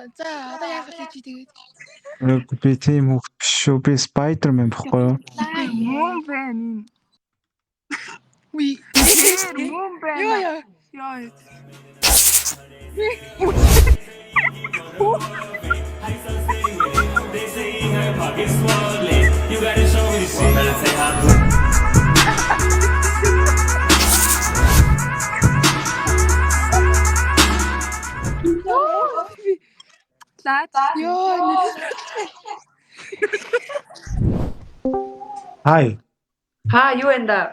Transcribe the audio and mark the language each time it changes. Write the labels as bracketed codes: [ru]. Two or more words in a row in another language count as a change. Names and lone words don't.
[mn] За одоо яах вэ чи тэгээд? Би тийм хөвгт биш шүү. Би Spider-Man байхгүй юу? Мөн байна. Уй. Мөн байна. Яа. [en] They say her pockets swollen. You gotta show me the shit. Better say how good. [mn] Хай. Юу энэ да?